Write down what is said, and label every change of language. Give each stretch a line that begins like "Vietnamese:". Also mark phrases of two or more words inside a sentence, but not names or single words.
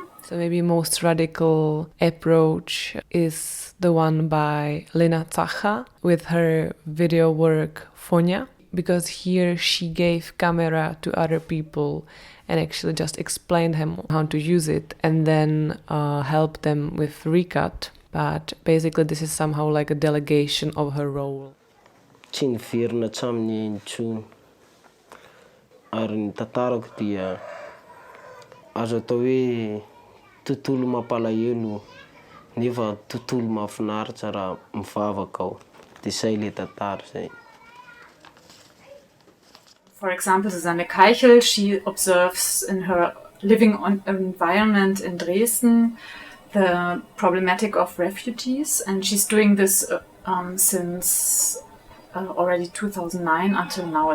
English: So maybe most radical approach is the one by Lina Zacha with her video work Fonia, because here she gave camera to other people and actually just explained them how to use it and then helped them with recut. But basically this is somehow like a delegation of her role.
Malagasy: Tsy niverina hatramin'ny intsony. Ary ny tantarako dia azo atao hoe tontolo mampalahelo nefa tontolo mahafinaritra raha mivavaka ao. Dia izay ilay tantara izay.
English: For example, Susanne Keichel, she observes in her living environment in Dresden the problematic of refugees, and she's doing this since already 2009 until now.